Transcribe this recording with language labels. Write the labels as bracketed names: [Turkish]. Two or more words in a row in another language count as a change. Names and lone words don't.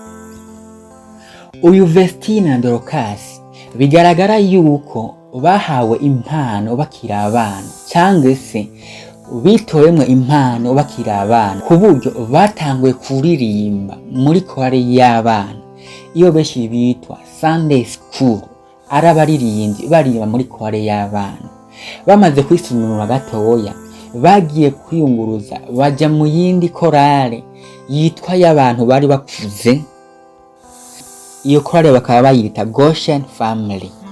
[Rundi] Uyu Vestine na Dorcas bigaragara yuko bahawe impano bakiri abana, cyangwa se bitoyemwe impano bakiri abana, ku buryo batanguye kuririmba muri kware y'abana iyo benshi bitwa Sunday School. Arabaririmbyi baririmba muri kware y'abana, bamaze kwisununura gatoya bagiye kwiyunguruza baja mu yindi korale yitwa y'abantu bari bakuze. Iyo korale bakaba bayita Goshen Family.